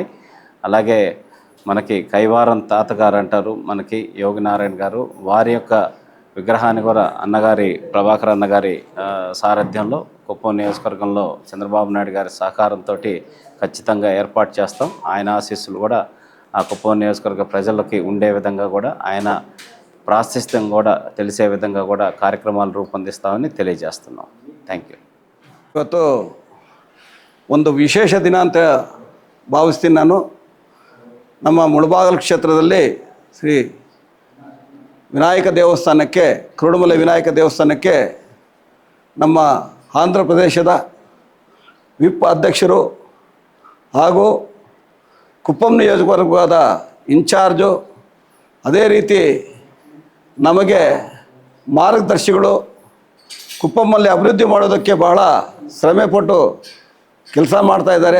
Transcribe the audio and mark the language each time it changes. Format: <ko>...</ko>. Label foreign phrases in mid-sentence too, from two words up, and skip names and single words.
<te>అలాగే మనకి కైవారం తాతగారు అంటారు మనకి యోగి నారాయణ గారు, వారి యొక్క విగ్రహాన్ని కూడా ప్రభాకర్ అన్నగారి సారథ్యంలో కుప్పం నియోజకవర్గంలో చంద్రబాబు నాయుడు గారి సహకారంతో ఖచ్చితంగా ఏర్పాటు చేస్తాం. ఆయన ఆశీస్సులు కూడా ఆ కుప్పం నియోజకవర్గ ప్రజలకి ఉండే విధంగా కూడా, ఆయన ప్రాశస్త్యం కూడా తెలిసే విధంగా కూడా కార్యక్రమాలు రూపొందిస్తామని తెలియజేస్తున్నాం.</te> <en>Thank you.</en> <kn>ಇವತ್ತು ಒಂದು ವಿಶೇಷ ದಿನ ಅಂತ ಭಾವಿಸ್ತೀನಿ ನಾನು. ನಮ್ಮ ಮುಳಬಾಗಿಲು ಕ್ಷೇತ್ರದಲ್ಲಿ ಶ್ರೀ ವಿನಾಯಕ ದೇವಸ್ಥಾನಕ್ಕೆ, ಕುರುಡುಮಲೈ ವಿನಾಯಕ ದೇವಸ್ಥಾನಕ್ಕೆ ನಮ್ಮ ಆಂಧ್ರ ಪ್ರದೇಶದ ವಿಪ್ ಅಧ್ಯಕ್ಷರು ಹಾಗೂ ಕುಪ್ಪಂ ನಿಯೋಜಕವರ್ಗದ ಇನ್ಚಾರ್ಜು, ಅದೇ ರೀತಿ ನಮಗೆ ಮಾರ್ಗದರ್ಶಿಗಳು, ಕುಪ್ಪಂನಲ್ಲಿ ಅಭಿವೃದ್ಧಿ ಮಾಡೋದಕ್ಕೆ ಬಹಳ ಶ್ರಮೆಪಟ್ಟು ಕೆಲಸ ಮಾಡ್ತಾಯಿದ್ದಾರೆ.</kn>